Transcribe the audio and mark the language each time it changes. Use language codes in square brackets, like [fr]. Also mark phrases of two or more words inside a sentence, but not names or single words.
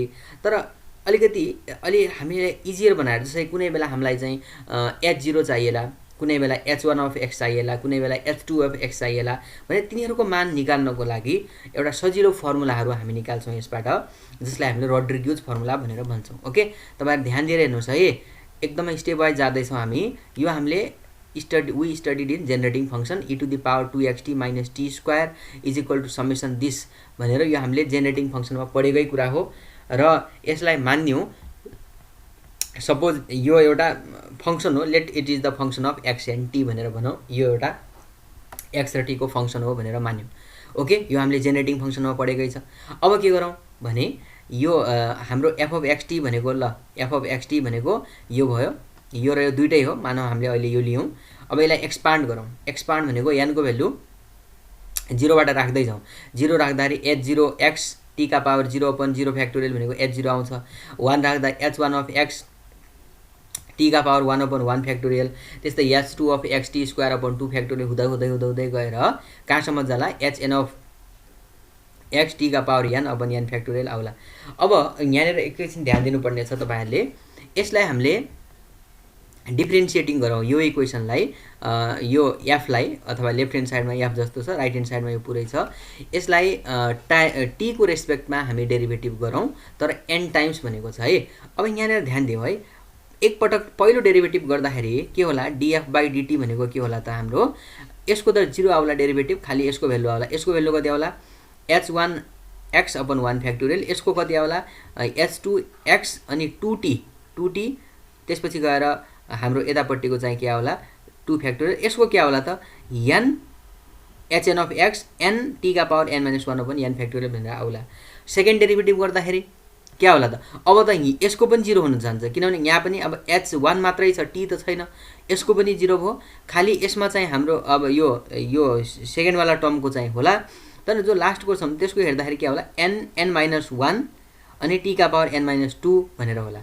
[ne] तर अलिकति अलि हामीले [en] easier बनाएर [ne] जस्तै कुनै बेला हामीलाई चाहिँ h0 चाहिएला, कुनै बेला h1 अफ x चाहिएला, कुनै बेला h2 अफ x चाहिएला भने तिनीहरुको मान निकाल्नको लागि एउटा सजिलो फर्मुलाहरु हामी निकाल्छौं यसबाट, जसलाई हामीले रोड्रिग्युज फर्मुला भनेर भन्छौं। ओके, तपाईहरु ध्यान दिएर हेर्नुस् है, एकदमै [en] step wise [ne] जाँदै छौं हामी। यो हामीले [en] we studied in generating function e to the power 2xt minus t square is equal to summation this [ne] भनेर यो हामीले [en] generating functionमा [ne] पढेकै कुरा हो र यसलाई मान्यौ। सपोज यो एउटा फंक्सन हो, [en] let it is the function of x and t [ne] भनेर भनौं, यो एउटा x र t को फंक्सन हो भनेर मान्यौ। ओके, यो हामीले [en] generating functionमा [ne] पढेकै छ। अब के गरौँ भने यो हाम्रो f of xt भनेको ल f of xt भनेको यो भयो, यो र यो दुईटै हो, मानौ हामीले अहिले यो लियौं। अब यसलाई एक्सपान्ड गरौँ। एक्सपान्ड भनेको n को भ्यालु 0 बाट राख्दै जाउँ। 0 राख्दाखेरि h0x t का पावर 0 upon 0 फ्याक्टोरियल भनेको h0 आउँछ। 1 राख्दा h1 of x t का पावर 1 upon 1 फ्याक्टोरियल, त्यस्तै h2 of x t स्क्वायर upon 2 फ्याक्टोरियल हुँदै हुँदै हुँदै हुँदै गएर कहाँसम्म जाला hn of x t का पावर n upon n फ्याक्टोरियल आउला। अब यहाँनेर एकैछिन ध्यान दिनुपर्ने छ तपाईहरुले, यसलाई हामीले डिफरेन्शिएटिङ गरौँ यो इक्वेसनलाई, यो f लाई, अथवा [en] left hand sideमा [ne] f जस्तो छ, [en] right hand sideमा [ne] यो पुरै छ, यसलाई t को रेस्पेक्टमा हामी डेरिभेटिभ गरौँ तर n टाइम्स भनेको छ है। अब यहाँनेर ध्यान दियौ है, एक पटक पहिलो डेरिभेटिभ गर्दाखेरि के होला, df by dt भनेको के होला त हाम्रो, यसको त 0 आउला डेरिभेटिभ, खाली यसको भ्यालु आउला। यसको भ्यालु कति आउला h1 x upon 1 फ्याक्टोरियल, यसको कति आउला h2 x अनि 2t त्यसपछि गएर हाम्रो यतापट्टिको चाहिँ के आउला 2 फ्याक्टोरियल, यसको के आउला त n hn of x n t का पावर n - 1 upon n फ्याक्टोरियल भनेर आउला। सेकेन्ड डेरिभेटिभ गर्दाखेरि के आउला त, अब त यसको पनि 0 हुन जान्छ किनभने यहाँ पनि अब h1 मात्रै छ, t त छैन, यसको पनि 0 भयो। खाली यसमा चाहिँ हाम्रो अब यो सेकेन्ड वाला टर्मको चाहिँ होला, तर जो लास्टको छ त्यसको हेर्दाखेरि के होला n 1 अनि t का पावर n - 2 भनेर होला।